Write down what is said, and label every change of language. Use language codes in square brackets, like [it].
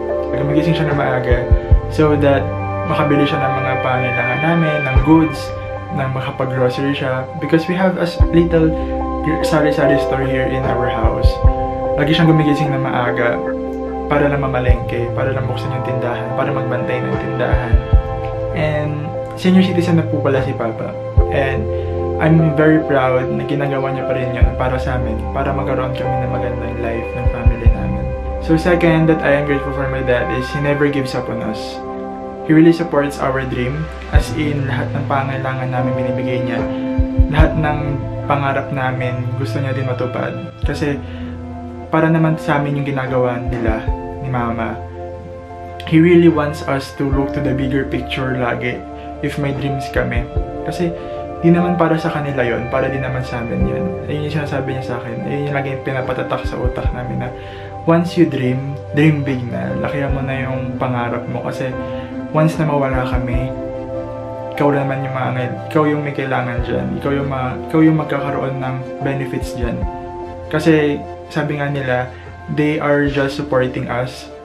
[tl] Gumigising siya na maaga [en] so that [tl] makabili siya ng mga pangailangan namin, ng goods, na makapag-grocery siya. [en] Because we have a little sari-sari store here in our house. [tl] Lagi siyang gumigising na maaga para lang mamalengke, para lang buksan yung tindahan, para magbantay ng tindahan. And senior citizen na po pala si Papa. [en] And I'm very proud [tl] na ginagawa niya pa rin yun para sa amin, para magkaroon kami ng magandang life ng family namin. [en] So second, that I am grateful for my dad is he never gives up on us. He really supports our dream, [tl] as in lahat ng pangailangan namin binibigay niya. Lahat ng pangarap namin gusto niya din matupad. Kasi para naman sa amin yung ginagawa nila, ni Mama. [en] He really wants us to look to the bigger picture [tl] lagi if may dreams kami. Kasi di naman para sa kanila yon, para din naman sa amin yun. Ayun yung sinasabi niya sa akin. Ayun yung lagi pinapatatak sa utak namin na [en] once you dream, dream big [tl] na. Lakihan mo na yung pangarap mo. Kasi once na mawala kami, ikaw naman yung ikaw yung may kailangan dyan. Ikaw yung magkakaroon ng benefits dyan. Kasi sabi nga nila, [en] they are just supporting us.